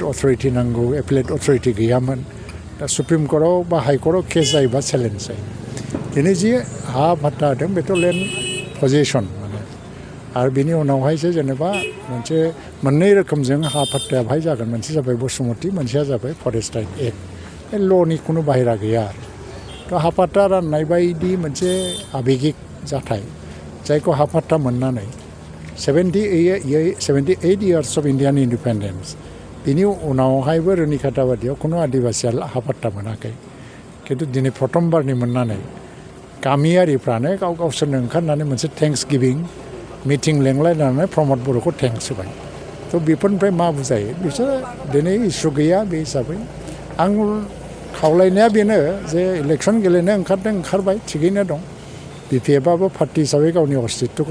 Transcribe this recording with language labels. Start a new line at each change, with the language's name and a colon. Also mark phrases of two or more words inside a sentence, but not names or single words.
Bodo: अथरिटि नांगौ
English: appellate authority
Bodo: गैयामोन दा सुप्रिम कर्टआव बा हाइकर्टआव केस जायोबा चेलेन्ज जायो दिनै जि हा पाट्टा होदों बेथ'
English: land possession
Bodo: माने आरो बिनि उनावहायसो जेनेबा मोनसे मोननै रोखोमजों हा पाट्टाया बाहाय जागोन मोनसे जाबाय बसुमति मोनसेया जाबाय फरेस्ट राइट एक्ट बे ल'नि खुनु बाहेरा गैया आरो थ' हा पाट्टा राननाय बायदि मोनसे आबेगिक जाथाय जायखौ हा पाट्टा मोननानै
English: 78 years of Indian independence
Bodo: बिनि उनावहायबो रुनिकाटा बादियाव खुनु आदिबासिया हा पाट्टा मोनाखै खिन्थु दिनै प्रथमबारनि मोननानै गामियारिफ्रानो गावसोरनो ओंखारनानै मोनसे
English: thanks giving meeting
Bodo: लेंलायनानै प्रमद बर'खौ थेंक्स होबाय थ' बेफोरनिफ्राय मा बुजायो बिसोर दिनै इसु गैया बे हिसाबै आं खावलायनाया बेनो जे इलेक्सन गेलेनो ओंखारबाय थिगैनो दं बिपिएफआबो पार्टि हिसाबै गावनि अस्तित्वखौ